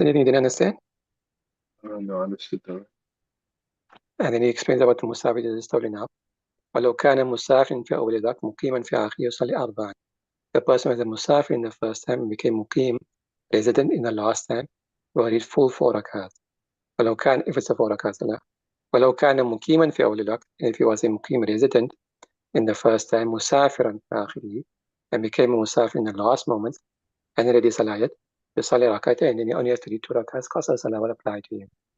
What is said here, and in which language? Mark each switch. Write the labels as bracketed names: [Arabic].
[English] Anything you didn't understand? No, I understood that. And then he explains about the musafir that is story now. [Arabic] ولو كان مسافر في أول ذاك مقيما في آخر يصلي أربعا. [English] The person was a musafir in the first time and became muqim, resident in the last time, will read full 4 rakat. ولو كان, if it's a 4 rakat salah. [Arabic] ولو كان مقيما في أول الوقت, [English] if he was a muqim resident in the first time, [Arabic] مسافرا في آخره, [English] and became a musafir in the last moment, and ready salayat, [Arabic] يصلي ركعتين, [English] and then he only has to read 2 rakats, qasr salah will apply to him.